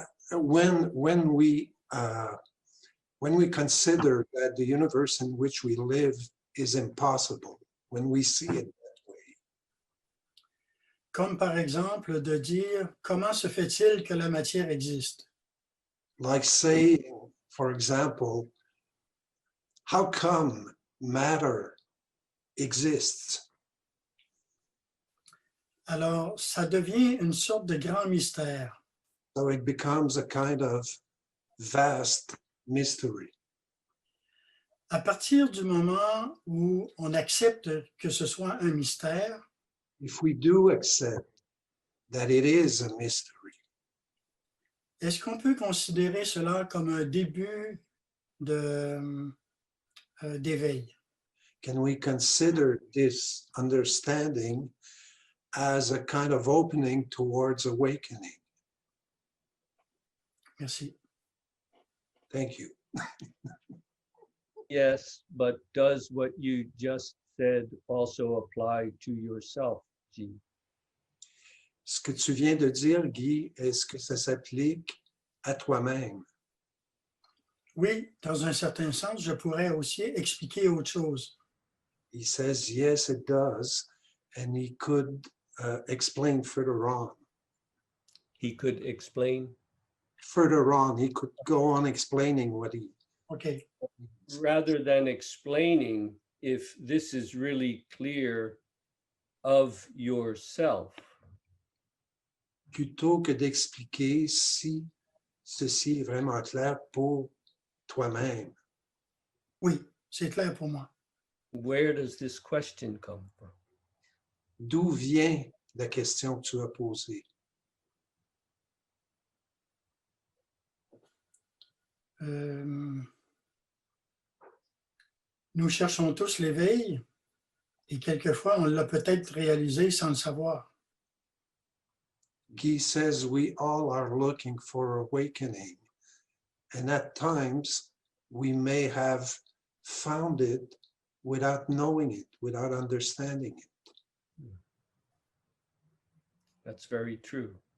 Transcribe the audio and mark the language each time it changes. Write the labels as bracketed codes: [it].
[en] When we consider that the universe in which we live is impossible, when we see it that way. [fr] comme par exemple de dire comment se fait-il que la matière existe? [en] Like saying, for example, how come matter exists? [fr] Alors, ça devient une sorte de grand mystère. [en] So it becomes a kind of vast mystery. [fr] À partir du moment où on accepte que ce soit un mystère, [en] If we do accept that it is a mystery, [fr] est-ce qu'on peut considérer cela comme un début d'éveil? [en] can we consider this understanding as a kind of opening towards awakening? [fr] Merci. [en] Thank you. Yes, but does what you just said also apply to yourself, G? [fr] Ce que tu viens de dire, Guy, est-ce que ça s'applique à toi-même? Oui, dans un certain sens, je pourrais aussi expliquer autre chose. [en] He says, yes, it does. And he could explain further on. He could explain. Further on, he could go on explaining what he... OK. Rather than explaining, if this is really clear of yourself, [fr] Plutôt que d'expliquer si ceci est vraiment clair pour toi-même. Oui, c'est clair pour moi. [en] where does this question come from? [fr] D'où vient la question que tu as posée? Nous cherchons tous l'éveil et quelquefois on l'a peut-être réalisé sans le savoir. [en] Guy says we all are looking for awakening, and at times we may have found it without knowing it, without understanding it. That's very true.